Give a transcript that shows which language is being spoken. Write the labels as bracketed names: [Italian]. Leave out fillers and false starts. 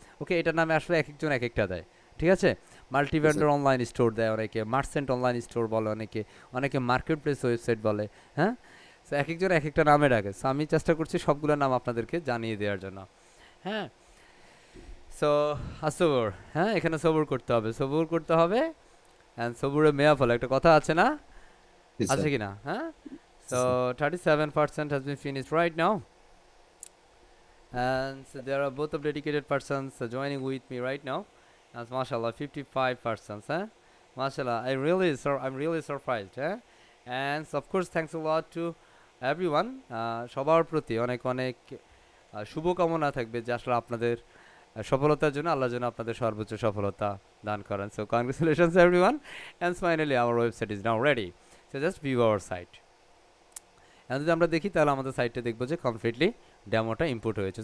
[Bangla] ওকে, এটার নামে আসলে এক একজন এক একটা দেয়, ঠিক আছে। মাল্টি ভেন্ডর অনলাইন স্টোর দেয় অনেকে, মার্চেন্ট অনলাইন স্টোর বলে অনেকে, অনেকে মার্কেটপ্লেস ওয়েবসাইট বলে, হ্যাঁ। সো এক একজন এক একটা নামে ডাকে। সো আমি চেষ্টা করছি সবগুলোর নাম আপনাদেরকে জানিয়ে দেওয়ার জন্য, হ্যাঁ। সো আসবর, হ্যাঁ, এখানে সবর করতে হবে, সবর করতে হবে। অ্যান্ড সবুরে মেয়া ফল, একটা কথা আছে না, আছে কি না, হ্যাঁ। [English] So 37% has been finished right now, and so there are both of dedicated persons joining with me right now, and mashallah 55 persons, huh? Mashallah, I'm really surprised, huh? And of course thanks a lot to everyone, [Bangla] সবার প্রতি অনেক অনেক শুভকামনা থাকবে যে আসলে আপনাদের সফলতার জন্য আল্লাহ যেন আপনাদের সর্বোচ্চ সফলতা দান করেন। [English] So congratulations everyone, and finally our website is now ready. So just view our site. [Bangla] এখন যদি আমরা দেখি তাহলে আমাদের সাইটে দেখবো যে কমপ্লিটলি ডেমোটা ইম্পোর্ট হয়েছে।